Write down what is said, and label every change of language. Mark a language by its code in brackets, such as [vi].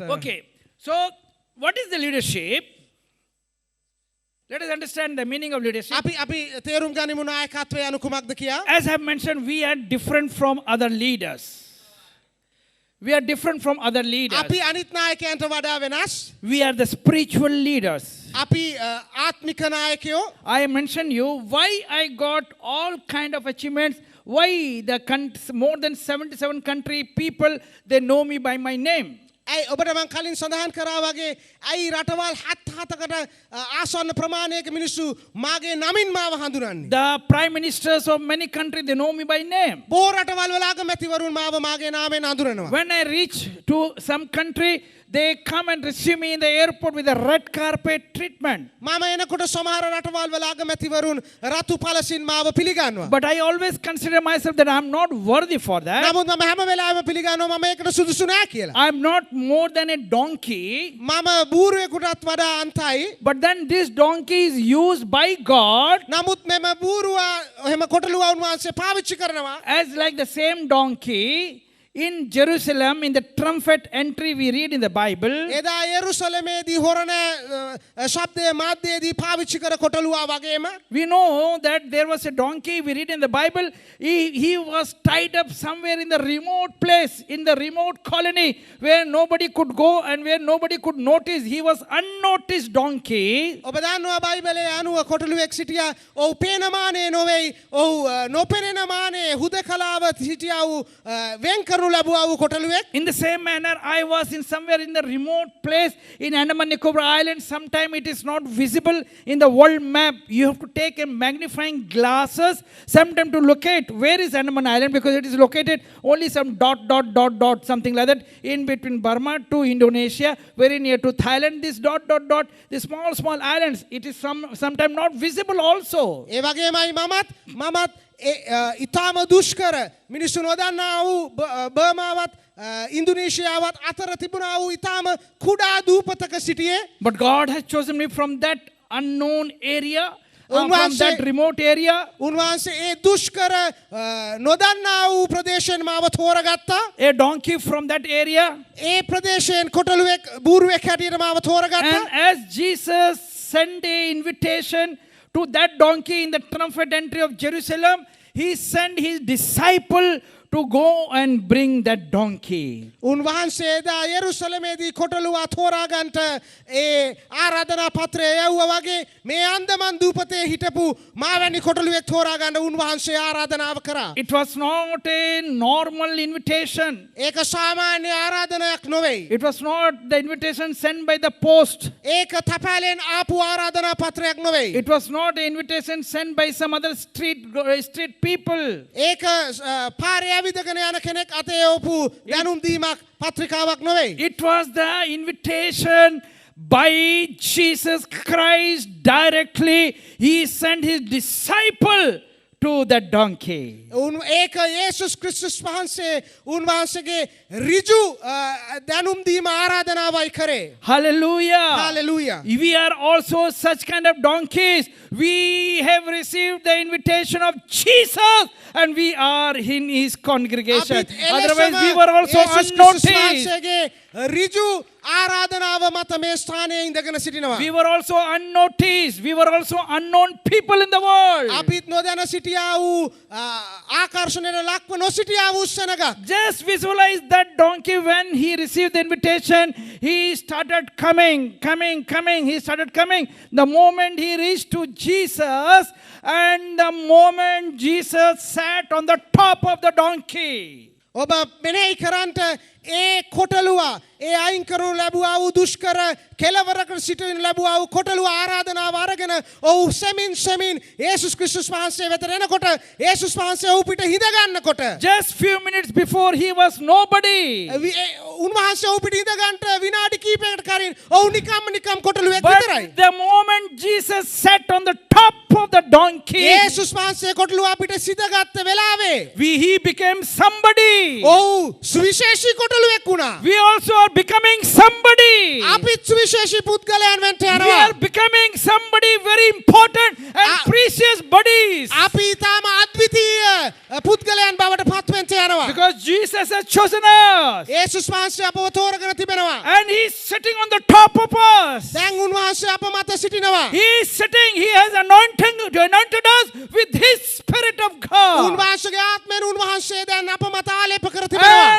[en] Okay, so what is the leadership? Let us understand the meaning of leadership. [si] අපි තේරුම් ගනිමු නායකත්වය යනු කුමක්ද කියා. [en] As I have mentioned, we are different from other leaders. We are different from other leaders. [si] අපි අනිත් නායකයන්ට වඩා වෙනස්. [en] We are the spiritual leaders. [si] අපි ආත්මික නායකයෝ. [en] I mentioned you why I got all kind of achievements. Why more than 77 country people, they know me by my name. [si] ඇයි ඔබට මං කලින් සඳහන් කරා වගේ ඇයි රටවල් 7-7කට ආසන්න ප්‍රමාණයක මිනිස්සු මාගේ නමින් මාව හඳුනන්නේ. [en] The prime ministers of many countries, they know me by name. [si] බොහෝ රටවල් වල අගමැතිවරුන් මාව මාගේ නාමයෙන් හඳුනනවා. [en] When I reach to some country, they come and receive me in the airport with a red carpet treatment. [si] මම එනකොට සමහර රටවල් වල අගමැතිවරුන් රතු පළසින් මාව පිළිගන්නවා. [en] But I always consider myself that I am not worthy for that. [si] නමුත් මම හැම වෙලාවෙම පිළිගන්නවා මම ඒකට සුදුසු නෑ කියලා. [en] I am not more than a donkey. [si] මම බූරුවෙකුටත් වඩා අන්තයි. [en] But then this donkey is used by God [si] නමුත් මෙම බූරුවා එහෙම කොටලුවා උන්වහන්සේ පාවිච්චි කරනවා. [en] as like the same donkey. In Jerusalem, in the trumpet entry we read in the Bible, [si] එදා යෙරුසලමේදී හොරණ ශබ්දයේ මාධ්‍යයේදී පාවිච්චි කර කොටලුවා වගේම [en] we know that there was a donkey, we read in the Bible, he was tied up somewhere in the remote place, in the remote colony where nobody could go and where nobody could notice. He was unnoticed donkey. [si] ඔබ දන්නවා බයිබලයේ අනුව කොටලුවෙක් සිටියා. ඔව් පේනමානේ නොවේයි. ඔව් නොපෙනෙන මානේ හුදකලාව සිටියා වූ වෙන්කරු ලැබුවා වූ කොටලුවෙක්. [en] In the same manner, I was in somewhere in the remote place in Andaman Nicobar Island. Sometime it is not visible in the world map. You have to take a magnifying glasses sometime to locate where is Andaman Island, because it is located only some dot, something like that, in between Burma to Indonesia, very near to Thailand. This dot, the small islands, it is sometime not visible also. [si] ඒ වගේමයි මමත් ඉතාම දුෂ්කර මිනිස්සු නොදන්නා වූ බර්මාවත් ඉන්දුනීසියාවත් අතර තිබුණා වූ ඉතාම කුඩා දූපතක සිටියේ. [en] But God has chosen me from that unknown area from that remote area. [si] උන්වහන්සේ ඒ දුෂ්කර නොදන්නා වූ ප්‍රදේශයෙන් මාව තෝරගත්තා. [en] A donkey from that area. [si] ඒ ප්‍රදේශයෙන් කොටලුවෙක් බූරුවෙක් හැටියට මාව තෝරගත්තා. [en] And as Jesus sent a invitation to that donkey in the triumphant entry of Jerusalem, he sent his disciple to go and bring that donkey. [si] උන්වහන්සේ එදා යෙරුසලමේදී කොටලුවා තෝරාගන්ට ඒ ආරාධනා පත්‍රය යවුවා වගේ මේ අන්දමන් දූපතේ හිටපු මාවැනි කොටලුවෙක් තෝරාගන්න උන්වහන්සේ ආරාධනාව කරා. [en] It was not a normal invitation. [si] ඒක සාමාන්‍ය ආරාධනයක් නොවේ. [en] It was not the invitation sent by the post. [si] ඒක තපාලෙන් ආපු ආරාධනා පත්‍රයක් නොවේ. [en] It was not an invitation sent by some other street people. [si] ඒක පාරේ ඇවිදගෙන යන කෙනෙක් අතේ යවපු දැනුම් දීමක් පත්‍රිකාවක් නොවේ. [en] It was the invitation by Jesus Christ directly. He sent his disciple to that donkey. [si] ඒක යේසුස් ක්‍රිස්තුස් වහන්සේ උන්වහන්සේගේ ඍජු දැනුම් දීම ආරාධනාවයි කරේ. [en] Hallelujah. Hallelujah. We are also such kind of donkeys. We have received the invitation of Jesus and we are in his congregation. Otherwise we were also unnoticed. [si] ඍජු ආරාධනාව මත මේ ස්ථානයේ ඉඳගෙන සිටිනවා. [en] We were also unnoticed. We were also unknown people in the world. [si] අපිත් නොදැන සිටියා වූ ආකර්ෂණයට ලක්ව නොසිටියා වූ සෙනගක්. [en] Just visualize that donkey when he received the invitation. He started coming. He started coming. The moment he reached to Jesus and the moment Jesus sat on the top of the donkey. [si] ඔබ මෙනෙහි කරන්ට ඒ කොටලුවා ඒ අයින් කරනු ලැබුවා වූ දුෂ්කර කෙලවරකට සිටින ලැබුවා වූ කොටලුවා ආරාධනාව අරගෙන ඔහු සෙමින් යේසුස් ක්‍රිස්තුස් වහන්සේ වෙතට එනකොට යේසුස් වහන්සේ ඔහු පිට හිඳ ගන්නකොට [en] just few minutes before he was nobody. [si] උන්වහන්සේ ඔහු පිට හිඳ ගන්නට විනාඩි කිහිපයකට කලින් ඔහු නිකම් කොටලුවෙක් විතරයි. [en] But the moment Jesus sat on the top of the donkey, [si] යේසුස් වහන්සේ කොටලුවා පිට සිටගත්ත වෙලාවේ [en] he became somebody. [si] ඔහු සුවිශේෂී කොටලුවෙක් වුණා. [en] We also are becoming somebody. [si] අපිත් සුවිශේෂී පුද්ගලයන් වෙන්න [en] We [si] යනවා. [en] are becoming somebody very important and precious buddies. [si] අපි තාම අද්විතීය පුද්ගලයන් බවට පත් වෙන්න යනවා. [en] Because Jesus has chosen us. [si] යේසුස් වහන්සේ අපව තෝරගෙන තිබෙනවා. [en] And he is sitting on the top of us. [si] දැන් උන්වහන්සේ අප මත සිටිනවා. [en] He is sitting, he has anointed us with his Spirit of God. [si] උන්වහන්සේගේ ආත්මයෙන් උන්වහන්සේ දැන් අප මත ආලේප කර තිබෙනවා.